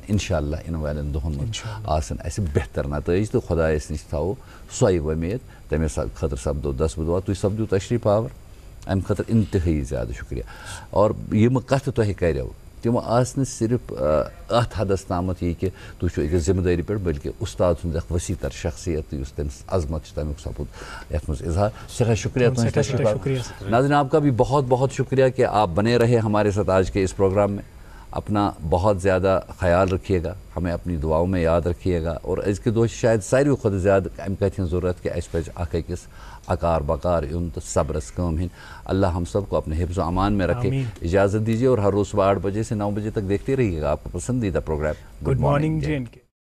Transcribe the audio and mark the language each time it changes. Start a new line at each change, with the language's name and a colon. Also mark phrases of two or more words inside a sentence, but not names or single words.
Kashmiri: انشاءاللہ یِنہٕ والٮ۪ن دۄہن منٛز آسن اَسہِ بہتر نتٲیِج تہٕ خۄدایس نِش تھاوو سۄے وۄمید تمے خٲطرٕ سپدو دس بدوار تُہۍ سپدِو تشریٖف آور امہِ خٲطرٕ انتہٲیی زیادٕ شُکریہ اور یِمہٕ کتھٕ تۄہہِ کریو تِم آسہٕ نہٕ صرف اتھ حدس تامتھ یہِ کہِ تُہۍ چھُو أکِس ذمہٕ دٲری پٮ۪ٹھ بلکہِ اُستاد سُنٛد اکھ وسیع تر شخصیت یُس تٔمِس عظمت چھُ تمیُک سپُد یتھ منٛز اظہار سٮ۪ٹھاہ شُکریہ تُہنٛد تشریٖف آور.
Urdu: ناظرین آپ کا بھی بہت بہت شکریہ کہ آپ بنے رہے ہمارے ساتھ آج کے اس پروگرام میں. اپنا بہت زیادہ خیال رکھیے گا ہمیں اپنی دعاؤں میں یاد رکھیے گا اور
Kashmiri: أزکہِ دۄہ چھِ شاید ساروی کھۄتہٕ زیادٕ اَمہِ کَتھِ ہِنٛز ضروٗرت کہِ اَسہِ پَزِ اکھ أکِس اکار بکار یُن تہٕ صبرس کٲم ہِنۍ.
Urdu: اللہ ہم سب کو اپنے حفظ و امان میں رکھے. اجازت دیجیے اور ہر روز صبح 8 بجے سے 9 بجے تک دیکھتے رہیے گا آپ کا پسندیدہ پروگرام
English: Good morning JNK.